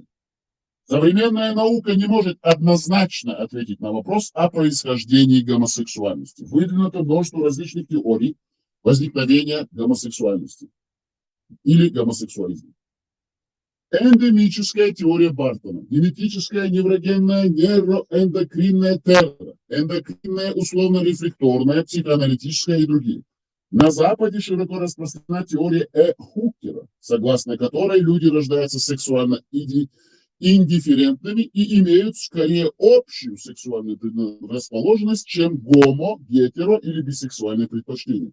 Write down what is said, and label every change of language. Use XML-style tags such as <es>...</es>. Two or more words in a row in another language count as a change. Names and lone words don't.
<ru>Современная наука не может однозначно ответить на вопрос о происхождении гомосексуальности. Выдвинуто множество различных теорий возникновения гомосексуальности или гомосексуализма. Эндемическая теория Бартона, генетическая, неврогенная, нейроэндокринная терра, эндокринная, условно-рефлекторная, психоаналитическая и другие. На Западе широко распространена теория Хукера, согласно которой люди рождаются сексуально индифферентными и имеют скорее общую сексуальную предрасположенность, чем гетеро или бисексуальные предпочтения.</ru>